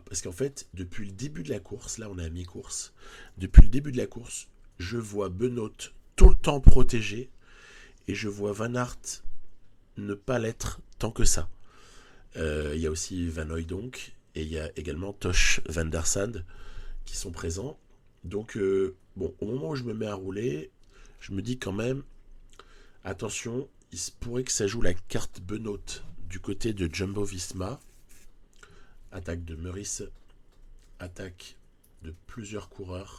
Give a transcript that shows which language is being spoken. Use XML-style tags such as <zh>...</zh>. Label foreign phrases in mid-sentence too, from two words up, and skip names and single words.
<fr>Parce qu'en fait, depuis le début de la course, là on est à mi-course, depuis le début de la course, je vois Benoot tout le temps protégé et je vois Van Aert ne pas l'être tant que ça. Il y a aussi Van Hooijdonk et il y a également Tosh van der Sande qui sont présents. Donc, bon, au moment où je me mets à rouler, je me dis quand même, attention, il se pourrait que ça joue la carte Benoît du côté de Jumbo Visma. Attaque de Meurice, attaque de plusieurs coureurs.</fr>